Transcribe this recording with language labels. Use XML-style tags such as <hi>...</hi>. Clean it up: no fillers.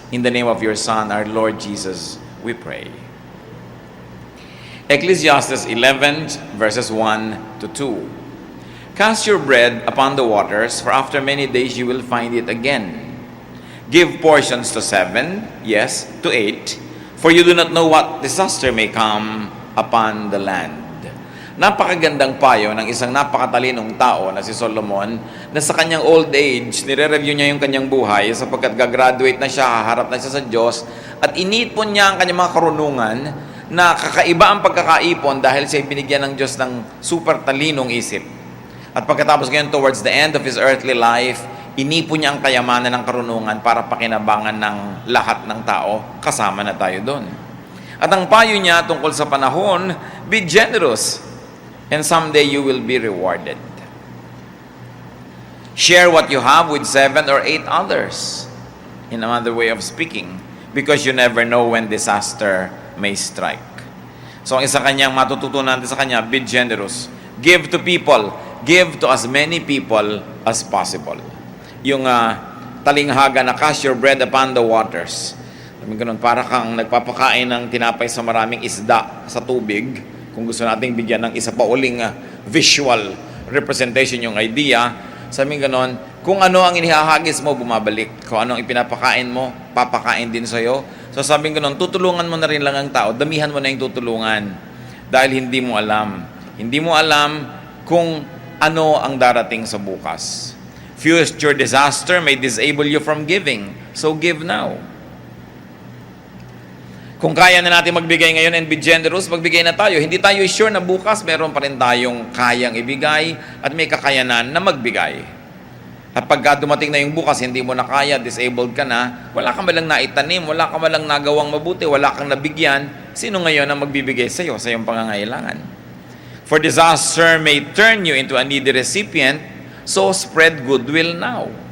<en>In the name of your Son, our Lord Jesus, we pray. Ecclesiastes 11, verses 1 to 2. Cast your bread upon the waters, for after many days you will find it again. Give portions to 7, yes, to 8, for you do not know what disaster may come upon the land.</en> <tl>Napakagandang payo ng isang napakatalinong tao na si Solomon, na sa kanyang old age, nire-review niya yung kanyang buhay sapagkat gagraduate na siya, haharap na siya sa Diyos, at inipon niya ang kanyang mga karunungan na kakaiba ang pagkakaipon dahil siya binigyan ng Diyos ng super talinong isip. At pagkatapos ngayon,</tl> <en>towards the end of his earthly life,</en> <tl>inipon niya ang kayamanan ng karunungan para pakinabangan ng lahat ng tao, kasama na tayo doon. At ang payo niya tungkol sa panahon,</tl> <en>be generous, and someday you will be rewarded. Share what you have with 7 or 8 others, in another way of speaking, because you never know when disaster may strike.</en> <tl>So ang isa kanyang matututunan natin sa kanya,</tl> <en>be generous. Give to people. Give to as many people as possible.</en> <tl>Yung talinghaga na</tl> <en>cast your bread upon the waters.</en> <tl>Ganun, para kang nagpapakain ng tinapay sa maraming isda sa tubig. Kung gusto nating bigyan ng isa pa uling visual representation yung idea, sabi ganon, kung ano ang inihahagis mo, bumabalik. Kung ano ang ipinapakain mo, papakain din sa'yo. So sabi ganon, tutulungan mo na rin lang ang tao, damihan mo na yung tutulungan. Dahil hindi mo alam. Hindi mo alam kung ano ang darating sa bukas.</tl> <en>Future disaster may disable you from giving. So give now.</en> <tl>Kung kaya na natin magbigay ngayon</tl> <en>and be generous,</en> <tl>magbigay na tayo. Hindi tayo sure na bukas meron pa rin tayong kayang ibigay at may kakayanan na magbigay. At pagka dumating na yung bukas, hindi mo na kaya, disabled ka na, wala kang malang naitanim, wala kang malang nagawang mabuti, wala kang nabigyan, sino ngayon ang magbibigay sa iyo, sa iyong pangangailangan?</tl> <en>For disaster may turn you into a needy recipient, so spread goodwill now.</en>